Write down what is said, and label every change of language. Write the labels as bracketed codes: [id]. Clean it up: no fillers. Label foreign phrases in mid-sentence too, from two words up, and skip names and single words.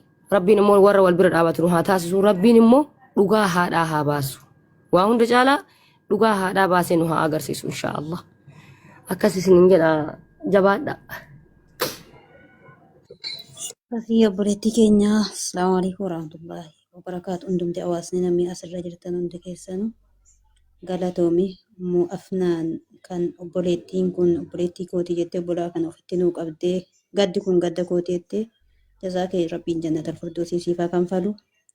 [om] Rabbiin immoo warra wal bira dhaabatu haa taasisu. Rabbiin immoo dhugaa haadhaa haa baasu. Waa hunda caalaa dhugaa haadhaa baasee nu haa agarsiisu inshaallah. Akkas isin jedha jabaadha. Rafii obboleettii keenya [ar] السلام عليكم ورحمة الله وبركاته. [om] Hundumti hawaasni namni asirra jirtan hundi keessanuu galatoomi Ummu Afnaan kan obboleettiin kun obboleettii kootii jettee obbolaa kana ofitti nuu qabdee gaddi kun gadda kootii jettee jazaakee rabbiin [ar] جنة الفردوس [om] siifaa kan falu